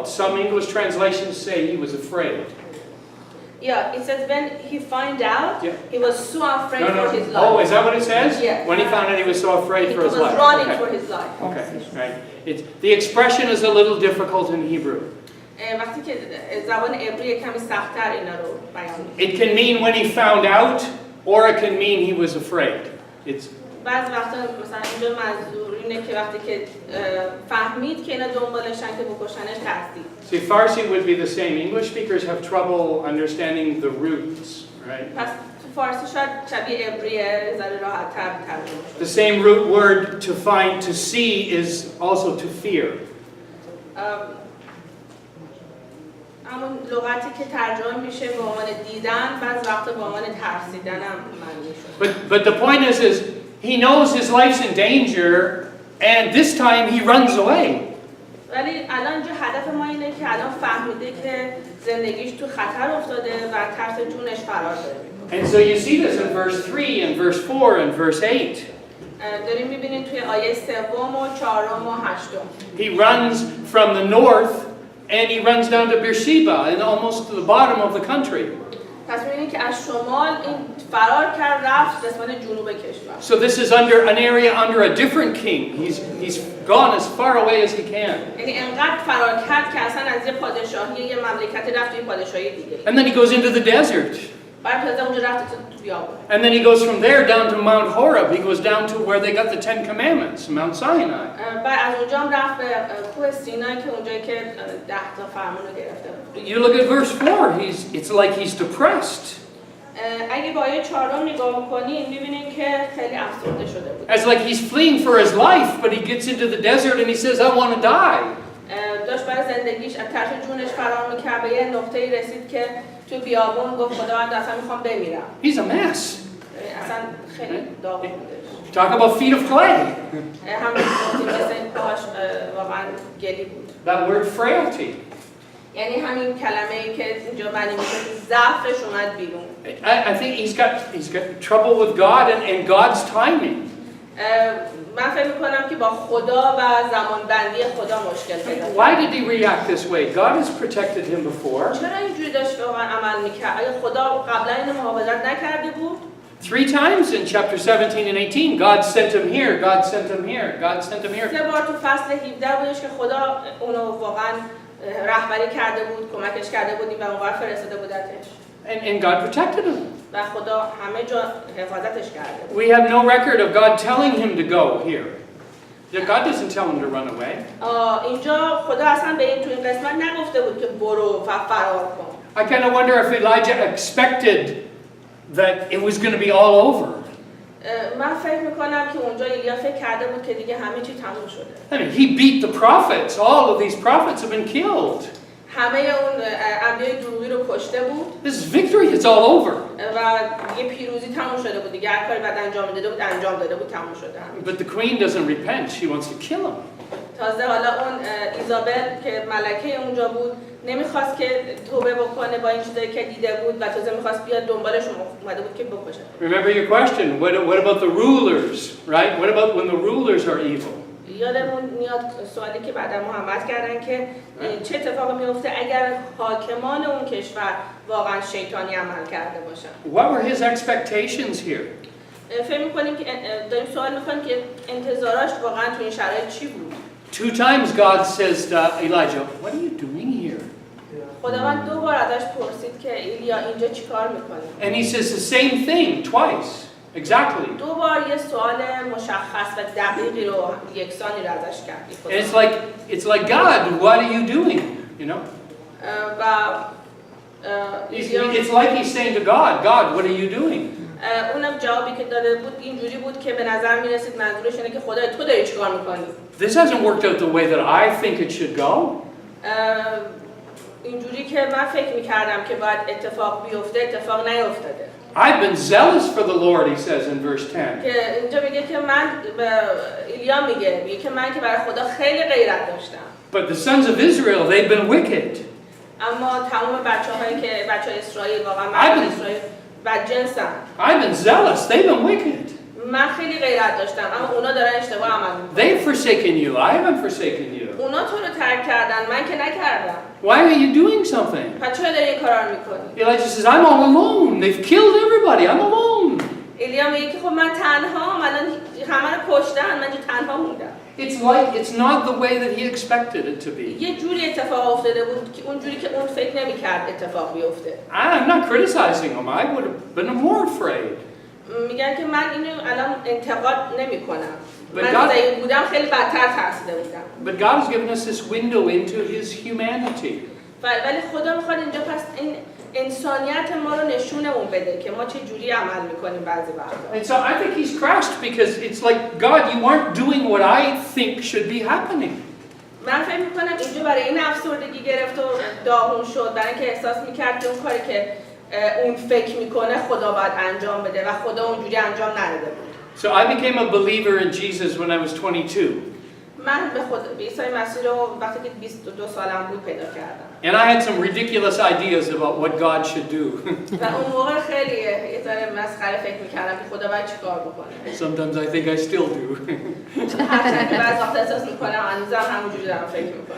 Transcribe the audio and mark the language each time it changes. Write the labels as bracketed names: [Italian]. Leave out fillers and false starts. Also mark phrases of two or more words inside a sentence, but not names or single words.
[English] Some English translations say he was afraid. Yeah, it says when he find out, he was so afraid for his life. Oh, is that what it says? Yeah. When he found out, he was so afraid for his life. He was running for his life. Okay, right. The expression is a little difficult in Hebrew. [Persian] وقتی که زبان عبری کمی سخت‌تر اینا رو بیان می‌کنه. [English] It can mean when he found out, or it can mean he was afraid. [Persian] بعض وقتا مثلا اینجا منظور اینه که وقتی که فهمید که اینا دنبالشن که بکشنش ترسید. [English] See, Farsi would be the same. English speakers have trouble understanding the roots, right? [Persian] پس تو فارسی شاید شبیه عبریه ذره راحت‌تر ترجمه شده. [English] The same root word to see is also to fear. [Persian] همون لغتی که ترجمه میشه به عنوان دیدن، بعض وقتا به عنوان ترسیدن هم معنی شده. [English] But the point is he knows his life's in danger, and this time he runs away. [Persian] ولی الان اینجا هدف ما اینه که الان فهمیده که زندگیش تو خطر افتاده و ترس جونش فرار داره. [English] And so you see this in verse 3 and verse 4 and verse 8. [Persian] داریم می‌بینید توی آیه 3 و 4 و 8. [English] He runs from the north and he runs down to Beersheba and almost to the bottom of the country. [Persian] پس می‌بینید که از شمال این فرار کرد رفت قسمت جنوب کشور. [English] So this is an area under a different king. He's gone as far away as he can. [Persian] یعنی انقدر فرار کرد که اصلا از یه پادشاهی یه مملکتی رفت توی پادشاهی دیگه. [English] And then he goes into the desert. [Persian] بعد تازه اونجا رفت تو بیابان. [English] And then he goes from there down to Mount Horeb. He goes down to where they got the 10 Commandments, Mount Sinai. [Persian] بعد از اونجا هم رفت به کوه سینای که اونجایی که 10 تا فرمان رو گرفته. [English] You look at verse 4. It's like he's depressed. [Persian] اگه با آیه 4 نگاه بکنین می‌بینین که خیلی افسرده شده بود. [English] As like he's fleeing for his life, but he gets into the desert and he says, I want to die. [Persian] داشت برای زندگیش از ترس جونش فرار می‌کرد به یه نقطه‌ای رسید که تو بیابون گفت خداوند اصلا می‌خوام بمیرم. [English] He's a mess. [Persian] اصلا خیلی داغ بودش. [English] Talk about feet of clay. [Persian] همین گفتیم مثل پاهاش واقعا گلی بود. [English] That word frailty. [Persian] یعنی همین کلمه‌ای که اینجا معنی میشه ضعفش اومد بیرون. [English] I think he's got trouble with God and God's timing. [Persian] من فکر می‌کنم که با خدا و زمانبندی خدا مشکل پیدا کرد. [English] Why did he react this way? God has protected him before. [Persian] چرا اینجوری داشت واقعا عمل می‌کرد؟ آیا خدا قبلا اینو محافظت نکرده بود؟ [English] 3 times in chapter 17 and 18, God sent him here, God sent him here, God sent him here. [Persian] 3 بار تو فصل 17 بودش که خدا اونو واقعا رهبری کرده بود، کمکش کرده بود و اونور فرستاده بودتش. [English] And God protected him. [Persian] و خدا همه جا حفاظتش کرده. [English] We have no record of God telling him to go here. God doesn't tell him to run away. [Persian] اینجا خدا اصلا به این تو این قسمت نگفته بود که برو و فرار کن. [English] I kind of wonder if Elijah expected that it was going to be all over. [Persian] من فکر میکنم که اونجا ایلیا فکر کرده بود که دیگه همه چی تموم شده. [English] I mean, he beat the prophets. All of these prophets have been killed. [Persian] همه اون انبیاء دروغی رو کشته بود. [English] This victory is all over. [Persian] و دیگه پیروزی تموم شده بود. دیگه هر کاری بعد انجام داده بود تموم شده. [English] But the queen doesn't repent. She wants to kill him. [Persian] تازه حالا اون ایزابل که ملکه اونجا بود نمیخواست که توبه بکنه با این چیزایی که دیده بود و تازه میخواست بیاد دنبالش اومده بود که بکشه. [English] Remember your question, what about the rulers, right? What about when the rulers are evil? [Persian] یادمون میاد سوالی که بعد محمد کردن که چه اتفاقی میفته اگر حاکمان اون کشور واقعا شیطانی عمل کرده باشن. [English] What were his expectations here? [Persian] فکر می‌کنیم که داریم سوال می‌کنیم که انتظاراش واقعا تو این شرایط چی بود؟ [English] 2 times God says to Elijah, what are you doing here? [Persian] خداوند 2 بار ازش پرسید که ایلیا اینجا چیکار می‌کنی؟ [English] And he says the same thing twice. Exactly. [Persian] 2 بار یه سوال مشخص و دقیقی رو یکسانی رو ازش کرد. [English] And it's like God, what are you doing? You know? [Persian] و [English] It's like he's saying to God, what are you doing? [Persian] اونم جوابی که داده بود اینجوری بود که به نظر می‌رسید منظورش اینه که خدای تو داری چیکار می‌کنی؟ [English] This hasn't worked out the way that I think it should go. [Persian] اینجوری که من فکر می‌کردم که باید اتفاق بیفته اتفاق نیفتاده. [English] I've been zealous for the Lord, he says in verse 10. [Persian] که اینجا میگه که من ایلیا میگه که من که برای خدا خیلی غیرت داشتم. [English] But the sons of Israel, they've been wicked. [Persian] اما تمام بچه‌هایی که بچه‌های اسرائیل واقعا مردم اسرائیل بدجنسن. [English] I've been zealous, they've been wicked. [Persian] من خیلی غیرت داشتم اما اونا دارن اشتباه عمل می‌کنن. [English] They've forsaken you, I haven't forsaken you. [Persian] اونا تو رو ترک کردن من که نکردم. [English] Why are you doing something? [Persian] پس چرا داری این کارا رو می‌کنی؟ [English] Elijah says, I'm all alone. They've killed everybody. I'm alone. [Persian] ایلیا میگه که خب من تنهام الان همه رو کشتن من اینجا تنها موندم. [English] It's not the way that he expected it to be. [Persian] یه جوری اتفاق افتاده بود که اونجوری که اون فکر نمی‌کرد اتفاق بیفته. [English] I'm not criticizing him. I would have been more afraid. [Persian] میگن که من اینو الان انتقاد نمی‌کنم. [English] But [Persian] من [English] God- [Persian] اگه بودم خیلی بدتر ترسیده بودم. [English] But God has given us this window into his humanity. [Persian] ولی خدا میخواد اینجا پس این انسانیت ما رو نشونمون بده که ما چه جوری عمل میکنیم بعضی وقتا. [English] And so I think he's crashed because it's like, God, you aren't doing what I think should be happening. [Persian] من فکر میکنم اینجا برای این افسردگی گرفت و داغون شد برای اینکه احساس میکرد که اون کاری که اون فکر میکنه خدا باید انجام بده و خدا اونجوری انجام نداده بود. [English] So I became a believer in Jesus when I was 22. [Persian] من به عیسی مسیح رو وقتی که 22 سالم بود پیدا کردم. [English] And I had some ridiculous ideas about what God should do. [Persian] و اون موقع خیلی یه ذره مسخره فکر میکردم که خدا باید چیکار بکنه. [English] Sometimes I think I still do. [Persian] هرچند که بعضی وقتا احساس میکنم هنوزم همونجوری دارم فکر میکنم.